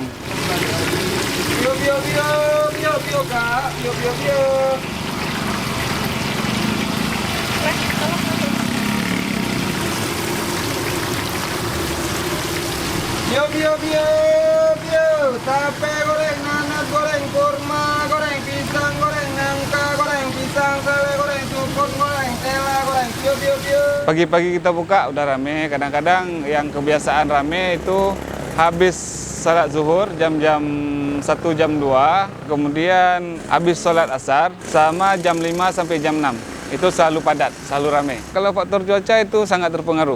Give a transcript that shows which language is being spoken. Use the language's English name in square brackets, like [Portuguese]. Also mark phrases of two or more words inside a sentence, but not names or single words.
[Indonesian] Pio, pio, pio, pio, pio, Kak. Pio, pio, pio. Pio, pio, pio, pio. Tape goreng, nanas goreng, kurma goreng, pisang goreng, nangka goreng, pisang sale goreng, sukun goreng, tela goreng. Pio, pio, pio. Pagi-pagi kita buka udah rame. Kadang-kadang yang kebiasaan rame itu habis salat zuhur jam-jam 1 jam 2, kemudian habis sholat asar sama jam 5 sampai jam 6. Itu selalu padat, selalu rame. Kalau faktor cuaca itu sangat terpengaruh.